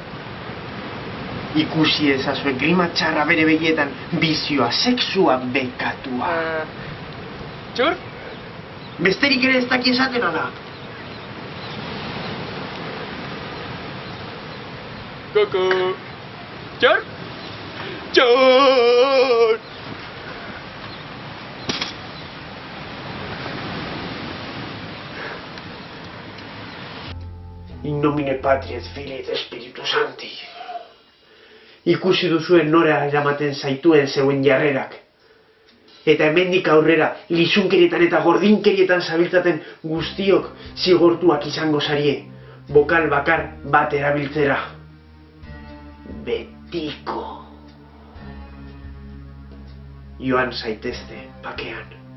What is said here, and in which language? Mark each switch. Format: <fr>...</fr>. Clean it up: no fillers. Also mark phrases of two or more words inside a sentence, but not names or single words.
<eu>Ikusi ezazue grima txarra bere begietan, bizioa, sexua bekatua. Txur? Besterik ere ez daki esaten ala. Kuku. Txur? Txur!</eu> <la>In nomine Patris Filii et Spiritus Sancti.</la> <eu>Ikusi duzuen nora eramaten zaituen zeuen jarrerak. Eta hemendik aurrera, lizunkerietan eta gordinkerietan zabiltzaten guztiok zigortuak izango zarie. Bokal bakar bat erabiltzera. Betiko. Joan zaitezte bakean.</eu>